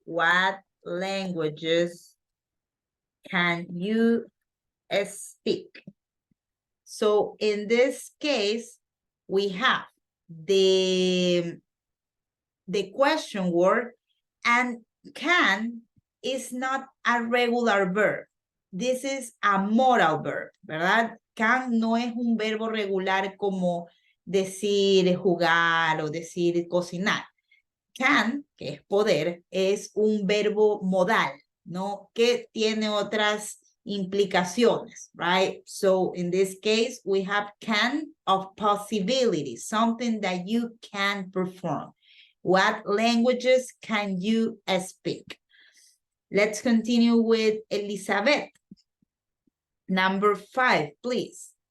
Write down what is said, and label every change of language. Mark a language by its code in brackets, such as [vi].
[en] What languages can you speak? So in this case, we have the question word, and can is not a regular verb. This is a modal verb, [es] ¿verdad? Can no es un verbo regular como decir jugar o decir cocinar. Can, que es poder, es un verbo modal, ¿no? Que tiene otras implicaciones, right? [en] So in this case, we have can of possibility, something that you can perform. What languages can you speak? Let's continue with Elizabeth. Number 5, please.